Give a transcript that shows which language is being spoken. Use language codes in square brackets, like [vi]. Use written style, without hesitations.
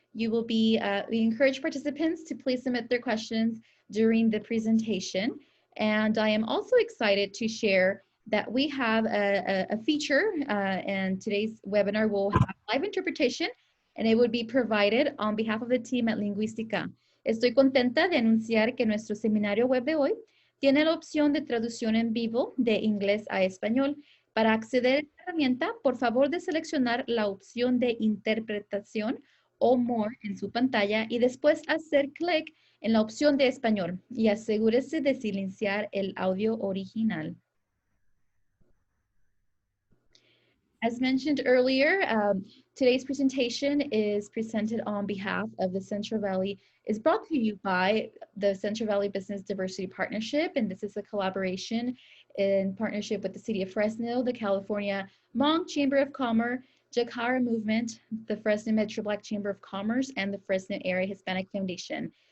[en] We encourage participants to please submit their questions during the presentation. And I am also excited to share that we have a feature and today's webinar will have live interpretation and it would be provided on behalf of the team at Lingüística. [es] Estoy contenta de anunciar que nuestro seminario web de hoy tiene la opción de traducción en vivo de inglés a español. Para acceder a esta herramienta, por favor de seleccionar la opción de interpretación o more en su pantalla y después hacer clic en la opción de español y asegúrese de silenciar el audio original. [en] As mentioned earlier, today's presentation is presented on behalf of the Central Valley, is brought to you by the Central Valley Business Diversity Partnership, and this is a collaboration in partnership with the City of Fresno, the California Hmong Chamber of Commerce, Jakara Movement, the Fresno Metro Black Chamber of Commerce, and the Fresno Area Hispanic Foundation.